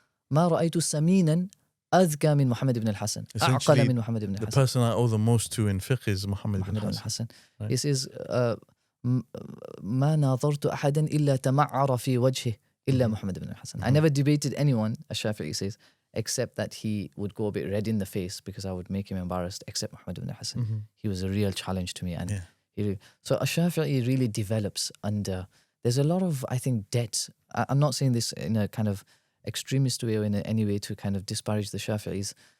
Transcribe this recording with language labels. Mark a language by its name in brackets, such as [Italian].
[Arabic] ما رأيت سمينا أذكى من محمد بن الحسن. أعقل من محمد بن الحسن. [English] The person I owe the most to in fiqh is Muhammad bin Hassan. Right. He says, [Arabic] ما ناظرت أحدا إلا تمعر في وجهه إلا محمد بن الحسن. [English] I never debated anyone, Ash-Shafi'i says, except that he would go a bit red in the face because I would make him embarrassed, except Muhammad ibn Hassan. He was a real challenge to me. And so Ash-Shafi'i really develops under, there's a lot of, I think, debt. I'm not saying this in a kind of extremist way or in any way to kind of disparage the Shafi'is.